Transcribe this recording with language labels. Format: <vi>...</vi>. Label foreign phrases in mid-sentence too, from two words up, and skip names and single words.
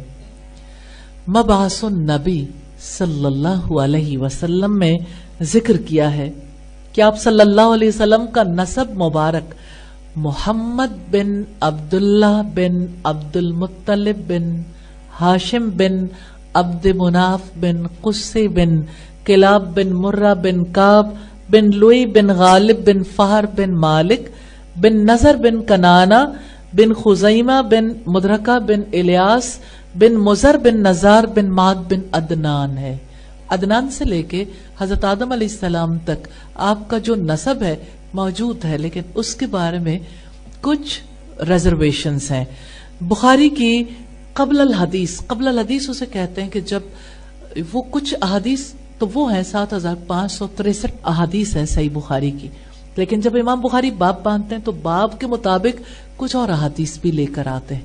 <ur>مبعث النبی صلی اللہ علیہ وسلم میں ذکر کیا ہے کہ آپ صلی اللہ علیہ وسلم کا نسب مبارک محمد بن عبداللہ بن عبد المطلب بن ہاشم بن عبد مناف بن قصی بن کلاب بن مرہ بن کعب بن لؤی بن غالب بن فہر بن مالک بن نضر بن کنانہ بن خزیمہ بن مدرکہ بن الیاس بن مضر بن نزار بن معد بن عدنان ہے. عدنان سے لیکے حضرت آدم علیہ السلام تک آپکا جو نسب ہے موجود ہے، لیکن اس کے بارے میں کچھ ریزرویشنز ہیں. بخاری کی قبل الحدیث اسے کہتے ہیں کہ جب وہ کچھ احادیث تو وہ ہے 7563 احادیث ہے صحیح بخاری کی، لیکن جب امام بخاری باب باندھتے ہیں تو باب کے مطابق کچھ اور احادیث بھی لیکر آتے ہیں.</ur>